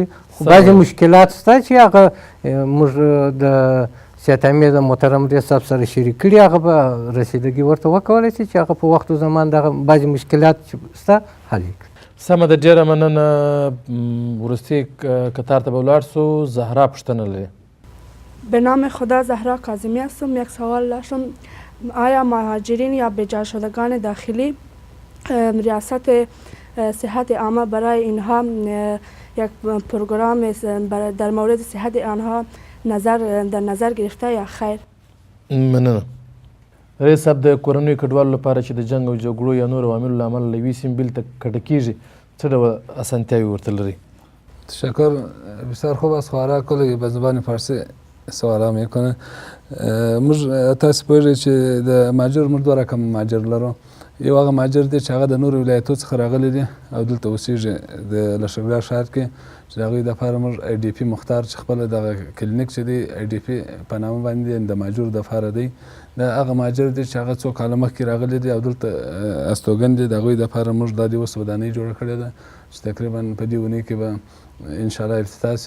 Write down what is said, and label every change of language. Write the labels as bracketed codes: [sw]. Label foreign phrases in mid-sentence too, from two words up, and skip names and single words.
[ps] خو بعضې مشکلات شته چې هغه موږ د سیاحت عامې د محترم رئیس صاحب سره شریک کړي، هغه به رسیدګي ورته وکولی شي چې هغه په وخت و زمان دغه بعضې مشکلات چې شته حل یې کړي. سمه ده، ډېره مننه. وروستي کتار ته به ولاړ سو. زهرا پوښتنه لري. [fa] به نام خدا زهرا کاظمی هستم. یک سوال داشتم، آیا مهاجرین یا بیجا شدگان داخلی ریاست صحت عامه برای اینها یک پروگرام در مورد صحت آنها در نظر گرفته یا خیر؟ [ps] مننه. رئیس صاحب، د کورنیو کډوالو لپاره چې د جنګ او جګړو یا نورو عواملو له امله له یوې سیمې بلې ته کډه کېږي څه ډول اسانتیاوې ورته لري؟ [fa] تشکر، بسیار خوب است. خواهر کلی به زبان فارسی سوال میکنه. [ps] تاسو پوهیږئ چې د مهاجر موږ دوه رقم مهاجر لرو، یو هغه مهاجر دی چې هغه د نورو ولایتو څخه راغلی دی او دلته اوسېږي د لښکرګاه ښار کې چې د هغوی دپاره موږ آی ډي پي مختار چې خپله دغه کلینیک چې دی آی ډي پي په نامه باندې د مهاجرو دپاره دی دا هغه مهاجر دی چې هغه څو کاله مخکې راغلی دی او دلته استوګن دی د هغوی دپاره موږ دا دې اوس ودانۍ جوړه کړې ده چې تقریبا په دې اونۍ کې به انشاءالله افتتاح سي.